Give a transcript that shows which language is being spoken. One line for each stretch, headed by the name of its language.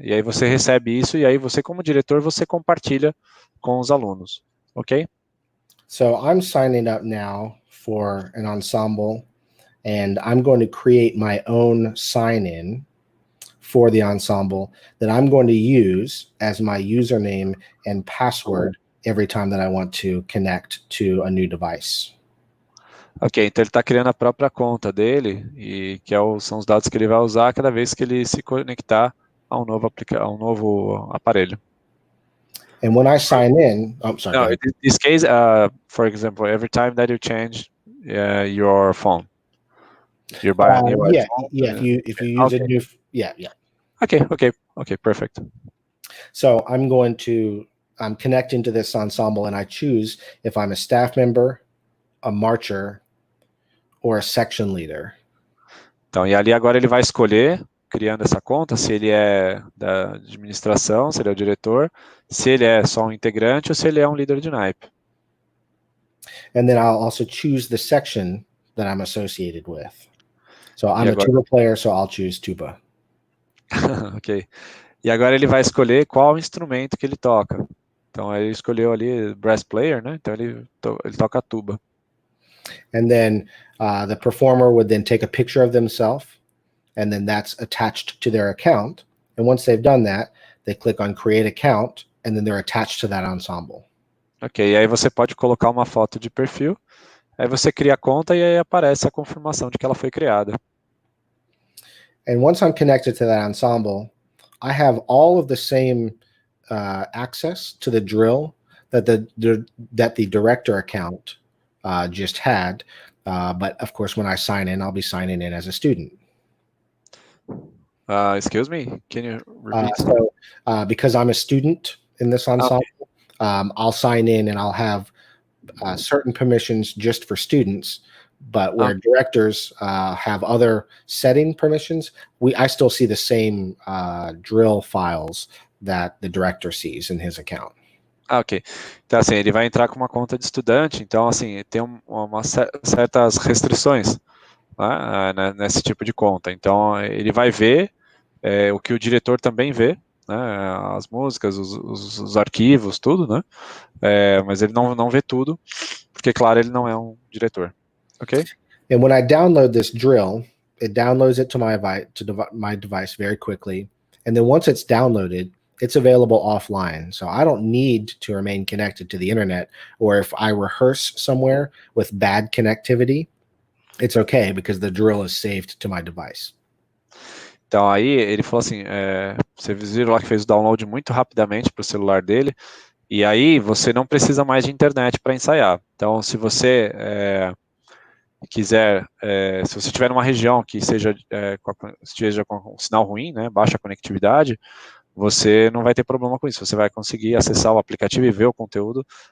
Portuguese: E aí você recebe isso, e aí você, como diretor, você compartilha com os alunos. Ok?
English: So I'm signing up now for an ensemble, and I'm going to create my own sign-in for the ensemble that I'm going to use as my username and password every time that I want to connect to a new device.
Portuguese: Ok, então ele está criando a própria conta dele, e que são os dados que ele vai usar cada vez que ele se conectar a um novo aparelho.
English: And when I sign in, I'm sorry. No, in this case, for example, every time that you change your phone, you buy a new yeah, iPhone. yeah. If you use a new, yeah. Okay, perfect. So I'm connecting to this ensemble, and I choose if I'm a staff member, a marcher, or a section leader.
Portuguese: Então, e ali agora ele vai escolher, criando essa conta, se ele é da administração, se ele é o diretor, se ele é só um integrante ou se ele é um líder de naipe.
English: And then I'll also choose the section that I'm associated with. So I'm a tuba player, so I'll choose tuba. Ok.
Portuguese: E agora ele vai escolher qual instrumento que ele toca. Então ele escolheu ali brass player, né? Então ele toca tuba.
English: And then the performer would then take a picture of themselves, and then that's attached to their account. And once they've done that, they click on create account, and then they're attached to that ensemble.
Portuguese: Ok, e aí você pode colocar uma foto de perfil, aí você cria a conta e aí aparece a confirmação de que ela foi criada.
English: And once I'm connected to that ensemble, I have all of the same access to the drill that the director account just had. But of course, when I sign in, I'll be signing in as a student. Excuse me, can you repeat? Because I'm a student in this ensemble, I'll sign in and I'll have certain permissions just for students. But where directors have other setting permissions, I still see the same drill files that the director sees in his account. Ok.
Portuguese: Então, assim, ele vai entrar com uma conta de estudante, então, assim, tem certas restrições, né, nesse tipo de conta. Então, ele vai ver o que o diretor também vê, né, as músicas, os arquivos, tudo, né, mas ele não vê tudo, porque, claro, ele não é um diretor. Ok?
English: And when I download this drill, it downloads it to my device very quickly. And then once it's downloaded, it's available offline. So I don't need to remain connected to the internet, or if I rehearse somewhere with bad connectivity, it's okay because the drill is saved to my device.
Portuguese: Então aí ele falou assim, você viu lá que fez o download muito rapidamente para o celular dele, e aí você não precisa mais de internet para ensaiar. Então se você quiser, se você estiver numa região que esteja com um sinal ruim, né, baixa conectividade, você não vai ter problema com isso. Você vai conseguir acessar o aplicativo e ver o conteúdo